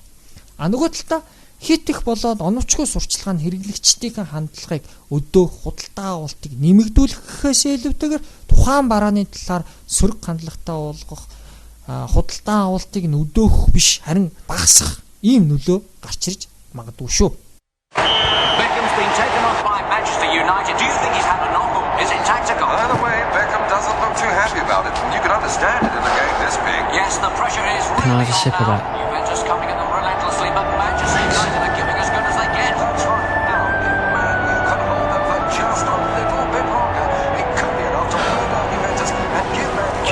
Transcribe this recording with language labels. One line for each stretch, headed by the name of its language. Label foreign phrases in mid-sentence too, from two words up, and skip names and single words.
Mongolian: Нөгөө талдаа хит их болоод оновчгүй сурчлага нь хэрэглэгчдийн хандлагыг өдөөх, худалдаа авалтыг нэмэгдүүлэхээс илүүтэйгээр тухайн барааны талаар сөрөг хандлагатай болгох, худалдаа авалтыг өдөөх биш харин багасгах ийм нөлөө гарч ирж магадгүй шүү.
English: been taken off by Manchester United. Do you think he's had a knock or is it tactical? By the way, Beckham doesn't look too happy about it. And you can understand it in a game this big. Yes, the pressure is really Can I have a sip of on that? now. Juventus coming at them relentlessly, but Manchester United are giving as good as they get. That's right. Now, if Man U can hold them for just a little bit longer, it could be enough to hold out Juventus and give Man U a